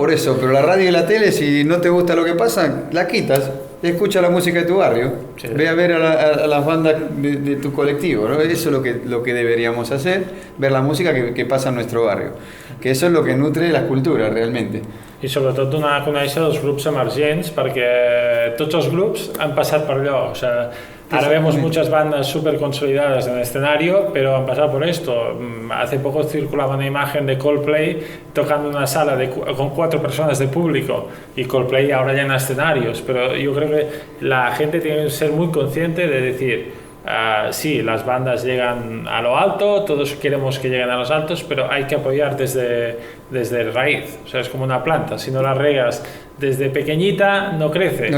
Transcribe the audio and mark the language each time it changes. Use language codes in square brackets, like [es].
[es] No, por eso, pero la radio y la tele, si no te gusta lo que pasa, la quitas. Escucha la música de tu barrio, sí. Ve a ver a las bandas de tu colectivo, ¿no? Eso es lo que deberíamos hacer, ver la música que pasa en nuestro barrio, que eso es lo que nutre las culturas realmente. [ca] I sobretot donar a conèixer els grups emergents, perquè tots els grups han passat per allò, [es] o sea, ahora vemos muchas bandas súper consolidadas en el escenario, pero han pasado por esto. Hace poco circulaba una imagen de Coldplay tocando una sala con 4 personas de público, y Coldplay ahora ya en escenarios, pero yo creo que la gente tiene que ser muy consciente de decir, sí, las bandas llegan a lo alto, todos queremos que lleguen a los altos, pero hay que apoyar desde raíz, o sea, es como una planta, si no la regas desde pequeñita no crece.